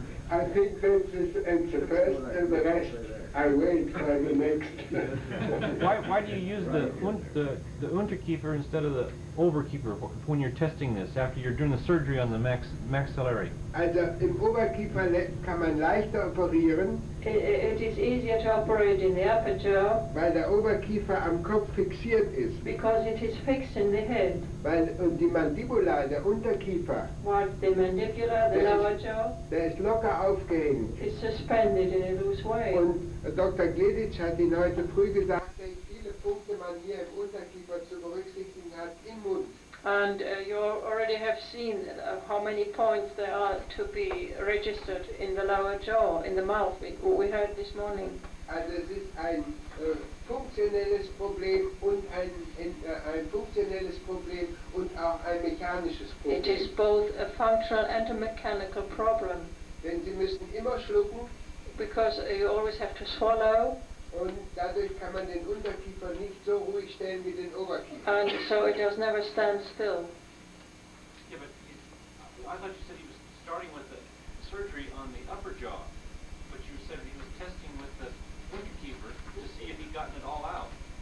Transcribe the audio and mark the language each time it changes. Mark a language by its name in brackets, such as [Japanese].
[English] I think this is the first and the rest I wait for the next. Why do you use the Unterkiefer instead of the Overkiefer when you're testing this after you're doing the surgery on the maxillary? [German] Also im Oberkiefer kann man leichter operieren. [English] It is easier to operate in the upper jaw. [German] Weil der Oberkiefer am Kopf fixiert ist. [English] Because it is fixed in the head. [German] Und die Mandibula, der Unterkiefer. [English] While the mandibular, the lower jaw. [German] Der ist locker aufgehängt. [English] Is suspended in a loose way. [German] Und Dr. Gleditsch hat Ihnen heute früh gesagt, wie viele Punkte man hier im Unterkiefer zu berücksichtigen hat im Mund. [English] And you already have seen how many points there are to be registered in the lower jaw, in the mouth, we heard this morning. [German] Also es ist ein funktionelles Problem und ein funktionelles Problem und auch ein mechanisches Problem. [English] It is both a functional and a mechanical problem. [German] Denn Sie müssen immer schlucken. [English] Because you always have to swallow. [German] Und dadurch kann man den Unterkiefer nicht so ruhig stellen wie den Oberkiefer. [English] And so it does never stand still. Yeah, but I thought you said he was starting with the surgery on the upper jaw, but you said he was testing with the Unterkiefer to see if he'd gotten it all out.